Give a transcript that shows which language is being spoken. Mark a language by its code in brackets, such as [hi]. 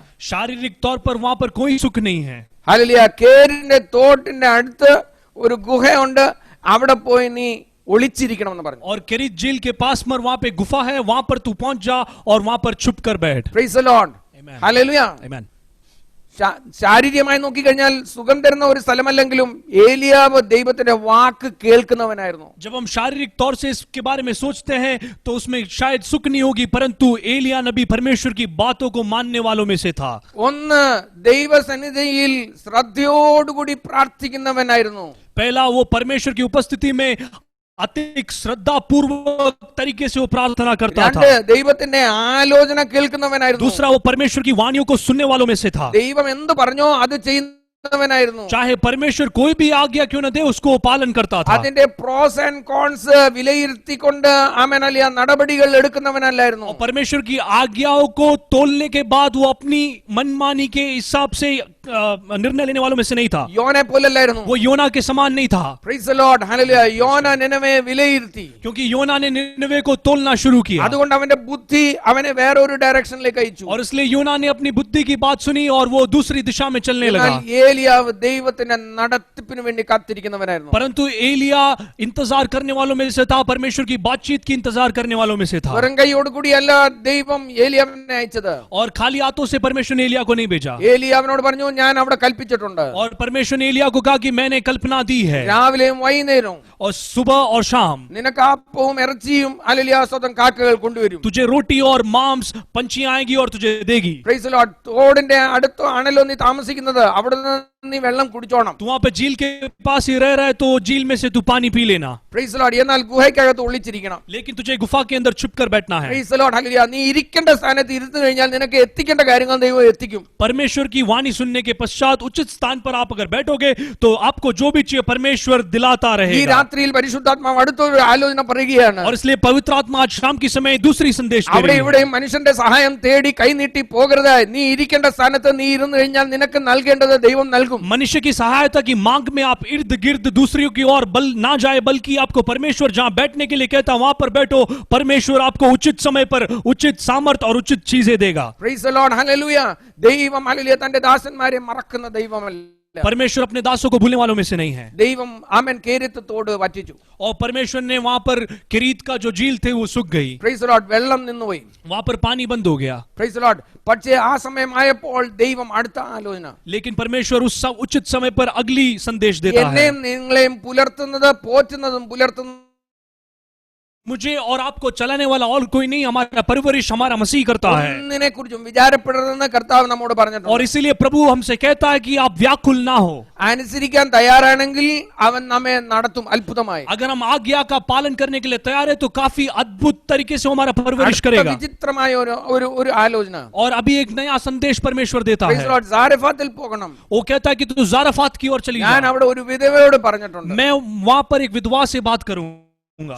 [hi] शारीरिक तौर पर वहां पर कोई सुख नहीं है। [ml] ഹല്ലേലൂയ. കേരിന്റെ തോട്ടിന്റെ അടുത്ത് ഒരു ഗുഹയുണ്ട്, അവിടെ പോയി നീ ഒളിച്ചിരിക്കണം എന്ന് പറഞ്ഞു. [hi] और केरित झील के पास मर वहां पे गुफा है, वहां पर तू पहुंच जा और वहां पर छुप कर बैठ। [en] Praise the lord. Amen. [ml] Hallelujah. Amen. ശാരീരികമായി നോക്കിക്കഴിഞ്ഞാൽ സുഖം തരുന്ന ഒരു സ്ഥലമല്ലെങ്കിലും ഏലിയാവ് ദൈവത്തിന്റെ വാക്ക് കേൾക്കുന്നവനായിരുന്നു. [hi] जब हम शारीरिक तौर से इसके बारे में सोचते हैं तो उसमें शायद सुख नहीं होगी, परंतु एलिया नबी परमेश्वर की बातों को मानने वालों में से था। [ml] ഒന്ന് ദൈവസന്നിധിയിൽ ശ്രദ്ധയോടുകൂടി പ്രാർത്ഥിക്കുന്നവനായിരുന്നു. [hi] पहला वो परमेश्वर की उपस्थिति में अतिक श्रद्धा पूर्वक तरीके से वो प्रार्थना करता था। [ml] രണ്ട് ദൈവത്തിന്റെ ആലോചന കേൾക്കുന്നവനായിരുന്നു. [hi] दूसरा वो परमेश्वर की वाणियों को सुनने वालों में से था। [ml] ദൈവം എന്ത് പറഞ്ഞോ അത് ചെയ്യുന്നവനായിരുന്നു. [hi] चाहे परमेश्वर कोई भी आज्ञा क्यों न दे उसको वो पालन करता था। [ml] അതിന്റെ [en] pros and cons [ml] വിലയിരുത്തിക്കൊണ്ട് ആമേനലിയ നടപടികൾ എടുക്കുന്നവനല്ലായിരുന്നു. [hi] और परमेश्वर की आज्ञाओं को तोलने के बाद वो अपनी मनमानी के हिसाब से निर्णय लेने वालों में से नहीं था, [ml] യോനെ പോലല്ലായിരുന്നു. [hi] वो योना के समान नहीं था. [en] Praise the Lord. Hallelujah. [ml] യോന നിനവയെ വിലയിരുത്തി. [hi] क्योंकि योना ने निनवे को तोलना शुरू किया, [ml] അതുകൊണ്ട് അവന്റെ ബുദ്ധി അവനെ വേറൊരു ഡയറക്ഷനിലേക്ക് അയച്ചു. [hi] और इसलिए योना ने अपनी बुद्धि की बात सुनी और वो दूसरी दिशा में चलने लगा. [ml] എന്നാൽ ഏലിയാവ് ദൈവത്തിന്റെ നടത്തിപ്പിന് വേണ്ടി കാത്തിരിക്കുന്നവനായിരുന്നു. [hi] परंतु एलिया इंतजार करने वालों में से था, परमेश्वर की बातचीत की इंतजार करने वालों में से था. [ml] വെറും കൈയോട് കൂടിയല്ല ദൈവം ഏലിയാവിനെ അയച്ചത്. [hi] और खाली हाथों से परमेश्वर ने एलिया को नहीं भेजा. [ml] ഏലിയാവിനോട് പറഞ്ഞു ഞാൻ അവിടെ കൽപ്പിച്ചിട്ടുണ്ട്. [hi] और परमेश्वर ने एलिया को कहा कि मैंने कल्पना दी है, [ml] രാവിലെയും വൈകുന്നേരവും [hi] और सुबह और शाम [ml] നിനക്ക് അപ്പവും ഇറച്ചിയും ഹല്ലേലൂയ കാക്കകൾ കൊണ്ടുവരും. [hi] तुझे रोटी और मांस पंछी आएगी और तुझे देगी. [en] Praise the lord. [ml] തോടിന്റെ അടുത്തോ ആണല്ലോ നീ താമസിക്കുന്നത്, അവിടുന്ന് നീ വെള്ളം കുടിച്ചോണം. [hi] तू वहां पे झील के पास ही रह रहा है तो झील में से तू पानी पी लेना. [en] Praise the Lord. [ml] എന്നാൽ ഗുഹയ്ക്കകത്ത് ഒളിച്ചിരിക്കണം. [hi] लेकिन तुझे गुफा के अंदर छुप कर बैठना है. [en] Praise the Lord. Hallelujah. [ml] നീ ഇരിക്കേണ്ട സ്ഥാനത്ത് ഇരുന്നു കഴിഞ്ഞാൽ നിനക്ക് എത്തിക്കേണ്ട കാര്യങ്ങൾ ദൈവം എത്തിക്കും. [hi] परमेश्वर की वाणी सुनने के पश्चात उचित स्थान पर आप अगर बैठोगे तो आपको जो भी चाहिए परमेश्वर दिलाता ഈ रहेगा. [ml] രാത്രിയിൽ പരിശുദ്ധാത്മാവ് അടുത്തൊരു ആലോചന പറയുകയാണ്. [hi] और इसलिए पवित्र आत्मा आज शाम की समय दूसरी संदेश दे [ml] അവിടെ [hi] रही है. [ml] ഇവിടെയും മനുഷ്യന്റെ സഹായം തേടി കൈനീട്ടി പോകരുത്. നീ ഇരിക്കേണ്ട സ്ഥാനത്ത് നീ ഇരുന്നു കഴിഞ്ഞാൽ നിനക്ക് നൽകേണ്ടത് ദൈവം നൽകും. [hi] मनुष्य की सहायता की मांग में आप इर्द गिर्द दूसरियों की ओर बल ना जाए, बल्कि आपको परमेश्वर जहां बैठने के लिए कहता वहां पर बैठो. परमेश्वर आपको उचित समय पर उचित सामर्थ और उचित चीजें देगा. [en] Praise the Lord. Hallelujah. [ml] ദൈവം ഹല്ലേലൂയ തന്റെ ദാസന്മാരെ മറക്കുന്ന ദൈവമല്ല. [hi] परमेश्वर अपने दासों को भूलने वालों में से नहीं है. [ml] ദൈവം ആമേൻ കേരിത്ത് തോട് വറ്റിച്ചു. [hi] और परमेश्वर ने वहां पर किरीत का जो झील थे वो सूख गई, [en] Praise the Lord. [ml] വെള്ളം നിന്നുപോയി. [hi] वहां पर पानी बंद हो गया. [en] Praise the Lord. [ml] പക്ഷേ ആ സമയമായപ്പോൾ ദൈവം അടുത്ത ആലോചന. [hi] लेकिन परमेश्वर उस उचित समय पर अगली संदेश देता है. [ml] എന്നെയും നിങ്ങളെയും പുലർത്തുന്നത് പോറ്റുന്നതും പുലർത്തുന്നതും [hi] मुझे और आपको चलाने वाला और कोई नहीं, हमारा परवरिश हमारा मसीह करता है. [ml] ഒന്നിനെ കുറിച്ചും വിചാരപ്പെടരുതെന്ന് കർത്താവ് നമ്മോട് പറഞ്ഞിട്ടുണ്ട്. [hi] और इसीलिए प्रभु हमसे कहता है कि आप व्याकुल ना हो. [ml] അനുസരിക്കാൻ തയ്യാറാണെങ്കിൽ അവൻ നമ്മെ നടത്തും അത്ഭുതമായി. [hi] अगर हम आज्ञा का पालन करने के लिए तैयार है तो काफी अद्भुत तरीके से हमारा परवरिश [ml] അടുത്ത [hi] करेगा. [ml] വിചിത്രമായ ഒരു ആലോചന. [hi] और अभी एक नया संदेश परमेश्वर देता [en] Praise the Lord. [ml] സാരഫാത്തിൽ പോകണം. [hi] वो कहता है कि तू जारफात की ओर चली [ml] ഞാൻ [hi] जा. [ml] അവിടെ ഒരു വിധവയോട് പറഞ്ഞിട്ടുണ്ട്. [hi] मैं वहां पर एक विधवा से बात करूंगा.